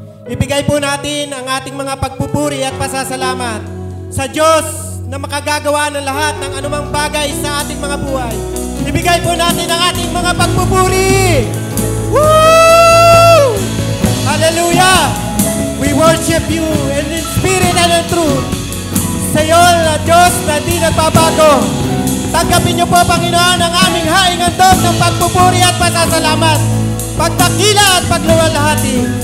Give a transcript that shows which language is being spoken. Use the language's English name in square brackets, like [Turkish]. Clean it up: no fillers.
[Filipino] Ibigay po natin ang ating mga pagpupuri at pasasalamat sa Diyos na makagagawa ng lahat ng anumang bagay sa ating mga buhay. Ibigay po natin ang ating mga pagpupuri. Woo! Hallelujah! [English] We worship you in spirit and in truth. [Filipino] Sa iyo na Diyos na di nagbabago. Tanggapin niyo po, Panginoon, ang aming haing handog ng pagpupuri at pasasalamat, pagdakila at pagluwalhati.